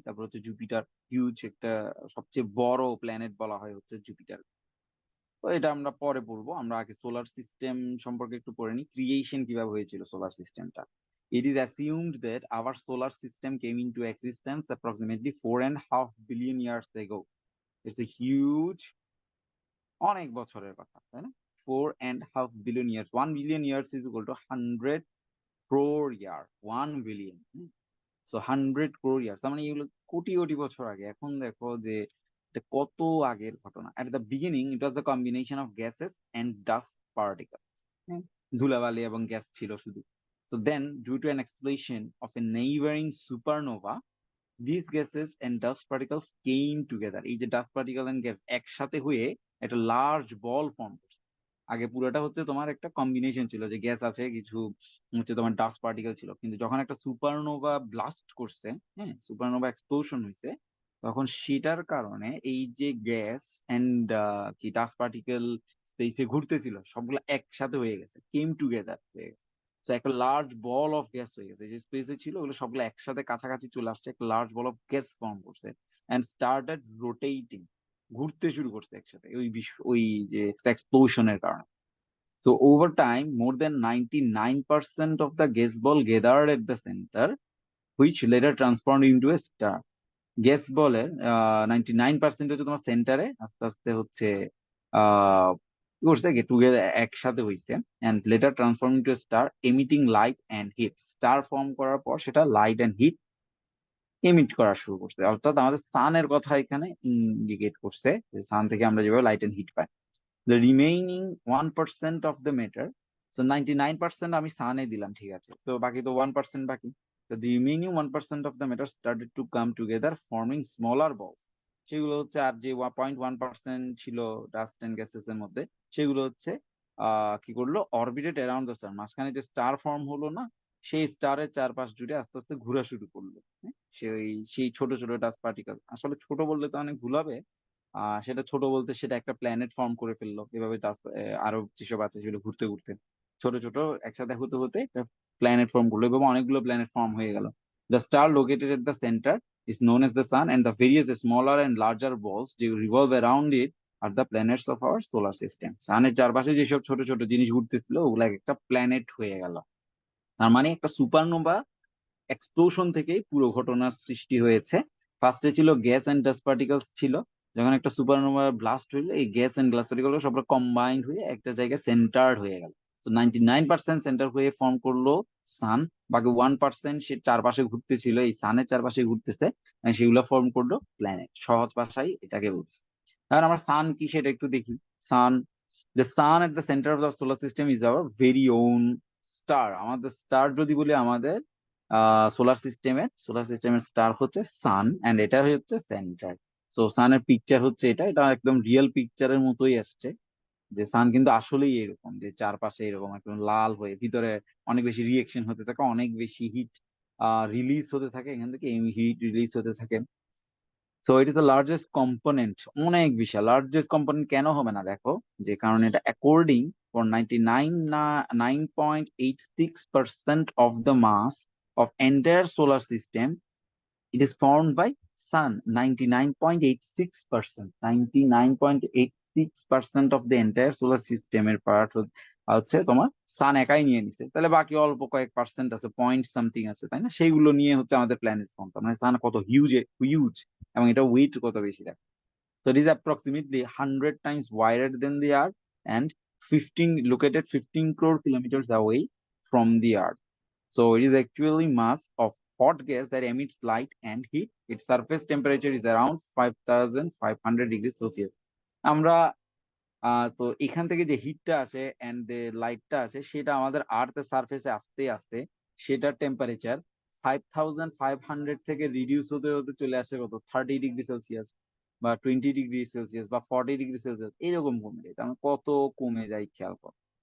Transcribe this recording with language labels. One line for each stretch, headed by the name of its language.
Bangla: তারপর হচ্ছে Jupiter, huge একটা, সবচেয়ে বড় প্ল্যানেট বলা হয় হচ্ছে জুপিটার। তো এটা আমরা পরে পড়বো, আমরা আগে সোলার সিস্টেম সম্পর্কে একটু পড়ে নিই, ক্রিয়েশন কিভাবে হয়েছিল সোলার সিস্টেমটা।
English: It is assumed that our solar system came into existence approximately 4.5 billion years ago. It's a huge,
Bangla: অনেক বছরের কথা, তাই না?
English: 4.5 billion years, 1 billion years is equal to 100 crore year, 1 billion।
Bangla: So 100 crore years, তার মানে এগুলো কোটি কোটি বছর আগে। এখন দেখো যে এটা কত আগের ঘটনা।
English: at the beginning it was a combination of gases and dust particle,
Bangla: ধুলাবালি এবং গ্যাস ছিল শুধু।
English: তো then due to an explosion of a neighbouring supernova, these gases and dust particles came together,
Bangla: এই যে ডাস্ট পার্টিকেল এন্ড গ্যাস একসাথে হয়ে একটা লার্জ বল ফর্ম করছে। আগে পুরোটা হচ্ছে তোমার একটা কম্বিনেশন ছিল, যে গ্যাস আছে কিছু, হচ্ছে তোমার ডাস্ট পার্টিকেল ছিল, কিন্তু যখন একটা সুপারনোভা ব্লাস্ট করছে, হ্যাঁ সুপারনোভা এক্সপ্লোশন হয়েছে, তখন সেটার কারণে এই যে গ্যাস এন্ড কি ডাস্ট পার্টিকেল স্পেসে ঘুরতেছিল সবগুলো একসাথে হয়ে গেছে, কেম টুগেদার হয়ে গেছে। তো একটা লার্জ বল অফ গ্যাস হয়ে গেছে, যে স্পেসে ছিল ওগুলো সবগুলো একসাথে কাছাকাছি চলে আসছে, একটা large ball of gas form করছে এন্ড স্টার্টেড রোটেটিং, ঘুরতে শুরু করছে একসাথে ওই বিশ্ব, ওই যে এক্সপ্লোশনের কারণে।
English: So over time, more than 99% of the gas ball gathered at the center, which later transformed into a star.
Bangla: Gas বলের 99% হচ্ছে তোমার সেন্টারে আস্তে আস্তে হচ্ছে কি করছে, গেট টুগেদার একসাথে হয়েছে and letter transform into star emitting light and hit. Star form করার পর সেটা লাইট এন্ড হিট এমিট করা শুরু করছে, অর্থাৎ আমাদের সানের কথা এখানে ইন্ডিকেট করছে, যে সান থেকে আমরা যেভাবে light and hit pi.
English: The remaining 1% of the matter, so 99%
Bangla: আমি সানে দিলাম, ঠিক আছে, তো বাকি তো 1% বাকি।
English: So the remaining 1% of the matter started to come together forming smaller balls,
Bangla: সেগুলো হচ্ছে, আর যে 0.1% ছিল ডাস্ট এন্ড গ্যাসেস এর মধ্যে, সেগুলো হচ্ছে কি করলো,
English: orbited around the sun,
Bangla: মাঝখানে যে স্টার ফর্ম হলো না, সেই স্টারের চারপাশ জুড়ে আস্তে আস্তে ঘোরা শুরু করলো। হ্যাঁ, সেই ছোট ছোট ডাস্ট পার্টিকেল, আসলে ছোট বললে তো অনেক ভুল হবে, সেটা ছোট বলতে সেটা একটা প্ল্যানেট ফর্ম করে ফেললো, এভাবে আরো যেসব আছে সেগুলো ঘুরতে ঘুরতে ছোট ছোট একসাথে হতে হতে একটা প্ল্যানেট ফর্ম করলো, এবং অনেকগুলো প্ল্যানেট ফর্ম হয়ে গেল।
English: The star located at the centre is known as the sun, and the various smaller and larger balls যে revolve around it are the planets of our solar system.
Bangla: সানের চারপাশে যেসব ছোট ছোট জিনিস ঘুরতেছিল ওগুলা একটা প্ল্যানেট হয়ে গেল। তার মানে একটা সুপারনোভা এক্সপ্লোশন থেকেই পুরো ঘটনার সৃষ্টি হয়েছে। ফার্স্টে ছিল গ্যাস এন্ড ডাস্ট পার্টিকেলস ছিল, যখন একটা সুপারনোভা ব্লাস্ট হইলো এই গ্যাস এন্ড গ্লাস পার্টিকেল সব কম্বাইন্ড হয়ে একটা জায়গায় সেন্টার্ড হয়ে গেল। তো 99% সেন্টার হয়ে ফর্ম করলো সান, বাকি 1% সে চারপাশে ঘুরতেছিল, এই সানের চারপাশে ঘুরতেছে, and সেগুলো ফর্ম করলো প্ল্যানেট। সহজ ভাষায় এটাকে বলছে। এখন আমরা সান কি সেটা একটু দেখি।
English: Sun, the sun at the center of the solar system is our very own star.
Bangla: আমাদের স্টার যদি বলি, আমাদের সোলার সিস্টেমের স্টার হচ্ছে সান, এন্ড এটা হচ্ছে সেন্টার। সো সানের পিকচার হচ্ছে এটা, এটা একদম রিয়েল পিকচারের মতোই আসছে, যে সান কিন্তু আসলেই এরকম, যে চারপাশে এরকম একদম লাল হয়ে ভিতরে অনেক বেশি রিয়েকশন হতে থাকে, অনেক বেশি হিট রিলিজ হতে থাকে, এখান থেকে হিট রিলিজ হতে থাকে।
English: so it is the largest component,
Bangla: অনেক বিশাল। লার্জেস্ট কম্পোনেন্ট কেন হবে না দেখো, যে কারণ এটা according
English: for 99.86% of the mass of entire solar system, it is formed by sun.
Bangla: 99.86%,
English: 99.86% of the entire solar system
Bangla: এর পার্ট হচ্ছে তোমার সান একাই নিয়ে নিছে। তাহলে বাকি অল্প কয়েক পার্সেন্ট আছে, পয়েন্ট সামথিং আছে, তাই না? সেইগুলো নিয়ে হচ্ছে আমাদের প্ল্যানেট ফর্ম। তার মানে সান কত হিউজ হিউজ, এবং এটা ওয়েট কত বেশি দেখ।
English: So it is approximately 100 times wider than the Earth and 15 located 15 crore kilometers away from the Earth. So it is actually mass of hot gas that emits light and heat. Its surface temperature is around 5500 degrees Celsius.
Bangla: আমরা তো এখান থেকে যে হিটটা আসে and যে লাইটটা আসে সেটা আমাদের আর্থের সারফেসে আসতে আসতে সেটার টেম্পারেচার 5500 থেকে রিডিউস হতে হতে চলে আসে কত 30 ডিগ্রি সেলসিয়াস বা 20 ডিগ্রি সেলসিয়াস বা 40 ডিগ্রি সেলসিয়াস, এরকম কমে যায়। তার মানে কত কমে যায় খেয়াল কর।